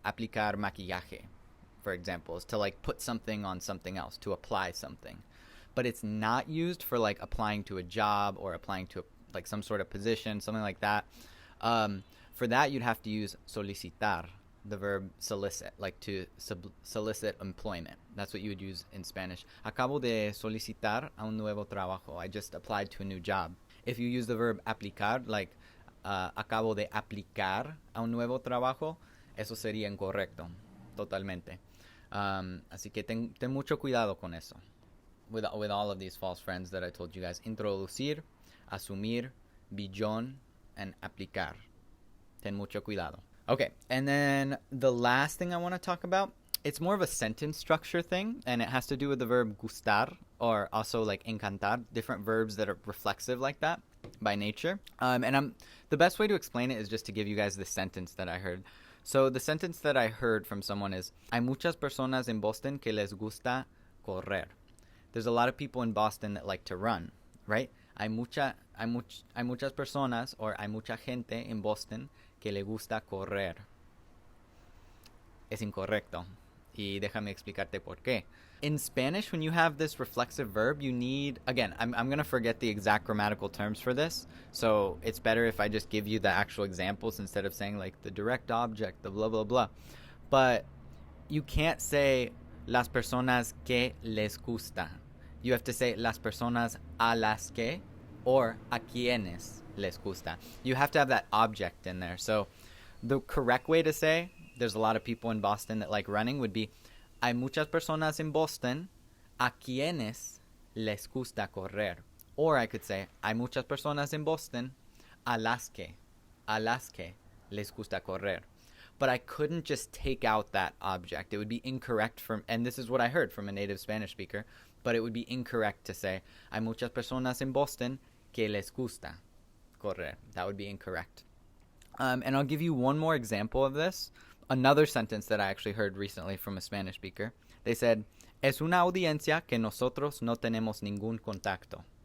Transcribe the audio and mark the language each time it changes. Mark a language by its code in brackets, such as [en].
[es] Aplicar maquillaje, [en] for example, is to like put something on something else, to apply something. But it's not used for like applying to a job or applying to like some sort of position, something like that. For that, you'd have to use solicitar, the verb solicit, like to solicit employment. That's what you would use in Spanish. [es] Acabo de solicitar a un nuevo trabajo. [en] I just applied to a new job. If you use the verb aplicar, like [es] acabo de aplicar a un nuevo trabajo, eso sería incorrecto, totalmente. Así que ten mucho cuidado con eso. [en] With all of these false friends that I told you guys. Introducir, asumir, billón, and aplicar. [es] Ten mucho cuidado. [en] Okay, and then the last thing I want to talk about, it's more of a sentence structure thing, and it has to do with the verb gustar, or also like encantar, different verbs that are reflexive like that by nature. The best way to explain it is just to give you guys the sentence that I heard. So the sentence that I heard from someone is, [es] hay muchas personas en Boston que les gusta correr. [en] There's a lot of people in Boston that like to run, right? [es] Hay muchas personas, or hay mucha gente en Boston que le gusta correr. Es incorrecto. Y déjame explicarte por qué. [en] In Spanish, when you have this reflexive verb, you need, again, I'm going to forget the exact grammatical terms for this, so it's better if I just give you the actual examples instead of saying like the direct object, the blah, blah, blah. But you can't say [es] las personas que les gusta. [en] You have to say [es] las personas a las que [en] or [es] a quienes les gusta. [en] You have to have that object in there. So the correct way to say there's a lot of people in Boston that like running would be, [es] hay muchas personas en Boston a quienes les gusta correr. [en] Or I could say, [es] hay muchas personas en Boston a las que les gusta correr. [en] But I couldn't just take out that object. It would be incorrect and this is what I heard from a native Spanish speaker, but it would be incorrect to say, [es] hay muchas personas en Boston que les gusta correr. [en] That would be incorrect. And I'll give you one more example of this. Another sentence that I actually heard recently from a Spanish speaker. They said, [es] es una audiencia que nosotros no tenemos ningún contacto.